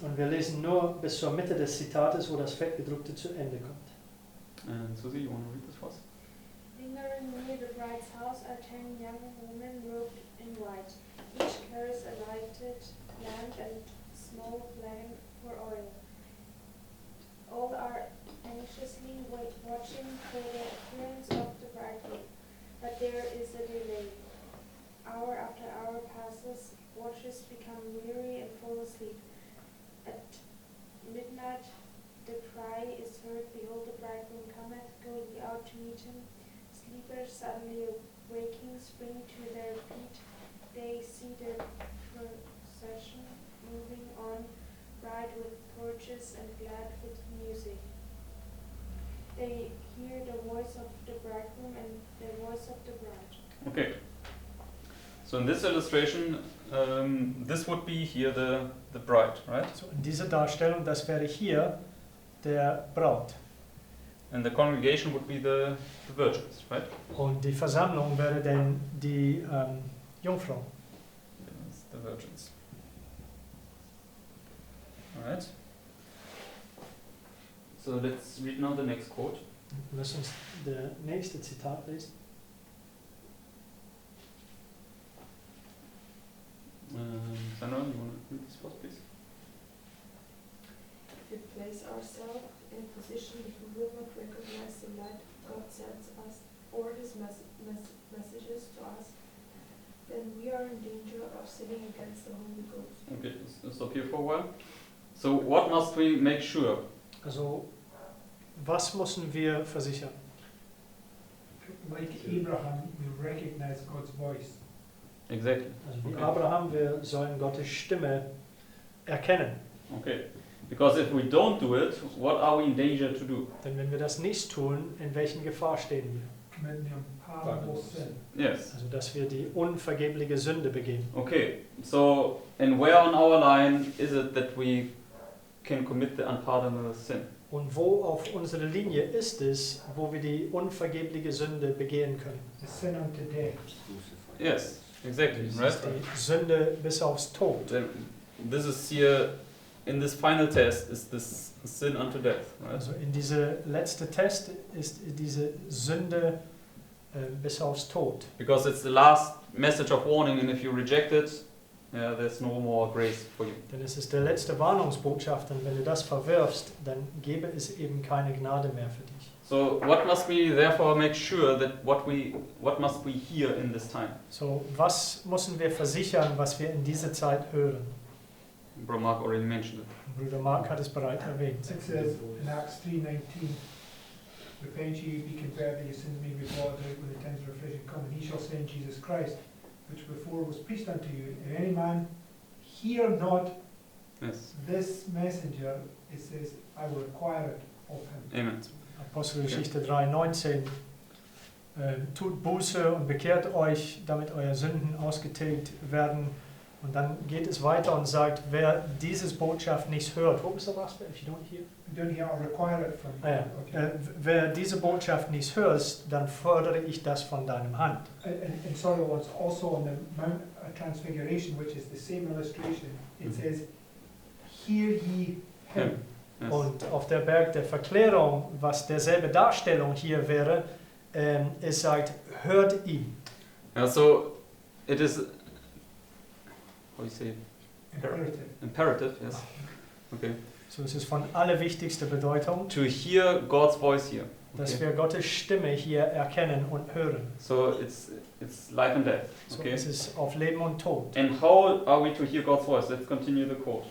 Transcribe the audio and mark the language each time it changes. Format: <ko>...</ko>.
<de>und wir lesen nur bis zur Mitte des Zitates, wo das Fettgedruckte zu Ende kommt.</de> <en>And Susie, you want to read this for us? Lingering near the bride's house are 10 young women robed in white. Each carries a lighted lamp and small flagon for oil. All are anxiously watching for the appearance of the bridegroom, but there is a delay. Hour after hour passes, watchers become weary and fall asleep. At midnight the cry is heard, behold, the bridegroom cometh, go ye out to meet him. Sleepers suddenly waking spring to their feet. They see the procession moving on, bright with torches and glad with music. They hear the voice of the bridegroom and the voice of the bride. Okay. So in this illustration, this would be here the bride, right?</en> <de>So in dieser Darstellung, das wäre hier der Braut.</de> <en>And the congregation would be the virgins, right?</en> <de>Und die Versammlung wäre dann die Jungfrau.</de> <en>That's the virgins. Alright. So let's read now the next quote. Lass uns das nächste Zitat lesen. Sandra, you want to read this first, please? If we place ourselves in a position if we will not recognize the light God sends us or His messages to us, then we are in danger of sinning against the Holy Ghost. Okay, let's stop here for a while. So what must we make sure?</en> <de>Also, was müssen wir versichern?</de> <en>Like Abraham, we recognize God's voice. Exactly.</en> <de>Also wie</de> <en>Okay.</en> <de>Abraham, wir sollen Gottes Stimme erkennen.</de> <en>Okay. Because if we don't do it, what are we in danger to do?</en> <de>Denn wenn wir das nicht tun, in welchen Gefahr stehen wir?</de> <en>Commit the unpardonable sin. Yes.</en> <de>Also dass wir die unvergebliche Sünde begehen.</de> <en>Okay. So, and where on our line is it that we can commit the unpardonable sin? Und wo auf unserer Linie ist es, wo wir die unvergebliche Sünde begehen können? The sin unto death. Yes, exactly,</en> <de>Das</de> <en>right?</en> <de>ist die Sünde bis aufs Tod.</de> <en>Then this is here in this final test is this sin unto death, right?</en> <de>Also in diese letzte Test ist diese Sünde bis aufs Tod.</de> <en>Because it's the last message of warning, and if you reject it, yeah, there's no more grace for you.</en> <de>Denn es ist der letzte Warnungsbotschaft und wenn du das verwirfst, dann gäbe es eben keine Gnade mehr für dich.</de> <en>So what must we therefore make sure that what must we hear in this time?</en> <de>So, was müssen wir versichern, was wir in dieser Zeit hören?</de> <en>Brother Mark already mentioned it.</en> <de>Bruder Mark hat es bereits erwähnt.</de> <en>It says in Acts 3:19, repent ye, be converted, your sins may be blotted out when the times of refreshing come, and he shall send Jesus Christ, which before was preached unto you. If any man hear not Yes. this messenger, it says, I will require it of him. Amen.</en> <de>Apostelgeschichte 3,19. Tut Buße und bekehrt euch, damit eure Sünden ausgetilgt werden. Und dann geht es weiter und sagt, wer dieses Botschaft nicht hört, wo bist du was?</de> <en>If you don't hear? Don't hear, I'll require it from Ah, you.</en> <de>ja.</de> <en>Okay.</en> <de>Wer diese Botschaft nicht hörst, dann fordere ich das von deinem Hand.</de> <en>And sorry, was also on the Mount Transfiguration, which is the same illustration, it says, hear ye him. Yes.</en> <de>Und auf der Berg der Verklärung, was derselbe Darstellung hier wäre, es sagt, hört ihm.</de> <en>Yeah, so it is, how do you say it? Imperative. Imperative, yes. Okay.</en> <de>So, es ist von allerwichtigster Bedeutung,</de> <en>To hear God's voice here.</en> <de>dass</de> <en>Okay.</en> <de>wir Gottes Stimme hier erkennen und hören.</de> <en>So it's life and death.</en> <de>So,</de> <en>Okay.</en> <de>es ist auf Leben und Tod.</de> <en>And how are we to hear God's voice? Let's continue the quote.</en>